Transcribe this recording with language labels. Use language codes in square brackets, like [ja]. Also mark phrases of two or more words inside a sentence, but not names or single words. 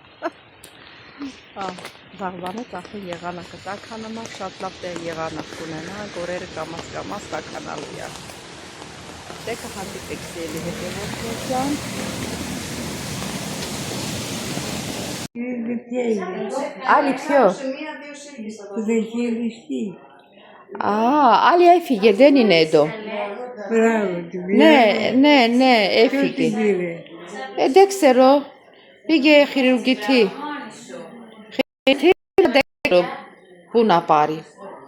[hy] վաղվանից արդեն եղանակը տաքանում է, շատ լավ տեղ եղանակ կունենա, գորերը կամաց տաքանալու է։ Դե կհանդիպեք սիրելի հետևորդներ ջան։ Али, всё. [el] Али έφυγε, δεν είναι εδώ. Ναι, έφυγε. Δεν ξέρω. Πήγε χειρουργητή. Δεν ξέρω πού να πάρει.